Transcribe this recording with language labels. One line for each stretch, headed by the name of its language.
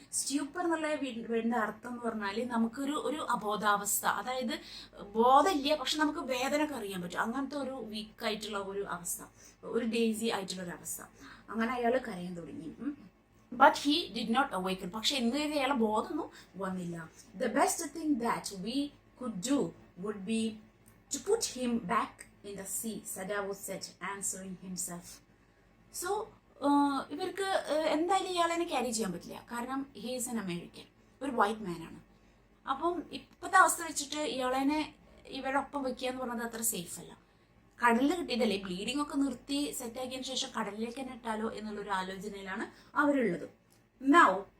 Malayalam: സ്റ്റ്യൂപ്പർ എന്നുള്ള വേണ്ട അർത്ഥം എന്ന് പറഞ്ഞാല് നമുക്കൊരു അബോധാവസ്ഥ, അതായത് ബോധമില്ല പക്ഷെ നമുക്ക് വേദന ഒക്കെ അറിയാൻ പറ്റും. അങ്ങനത്തെ ഒരു വീക്കായിട്ടുള്ള ഒരു അവസ്ഥ, ഒരു ഡേസി ആയിട്ടുള്ള ഒരു അവസ്ഥ. അങ്ങനെ അയാൾ കരയാൻ തുടങ്ങി.
English: But he did not awaken.
Malayalam: പക്ഷെ എന്ത് ചെയ്ത് അയാളെ ബോധമൊന്നും വന്നില്ല.
English: The best thing that we could do would be to put him back in the sea, Sadao said, answering himself.
Malayalam: So ഇവർക്ക് എന്തായാലും ഇയാളെ ക്യാരി ചെയ്യാൻ പറ്റില്ല. കാരണം
English: he is an American,
Malayalam: ഒരു വൈറ്റ് മാൻ ആണ്. അപ്പം ഇപ്പോഴത്തെ അവസ്ഥ വെച്ചിട്ട് ഇയാളെ ഇവരൊപ്പം വെക്കുക എന്ന് പറഞ്ഞത് അത്ര സേഫ് അല്ല. കടലിൽ കിട്ടിയതല്ലേ, ബ്ലീഡിംഗ് ഒക്കെ നിർത്തി സെറ്റാക്കിയതിനു ശേഷം കടലിലേക്ക് തന്നെ ഇട്ടാലോ എന്നുള്ളൊരു ആലോചനയിലാണ് അവരുള്ളത്. Now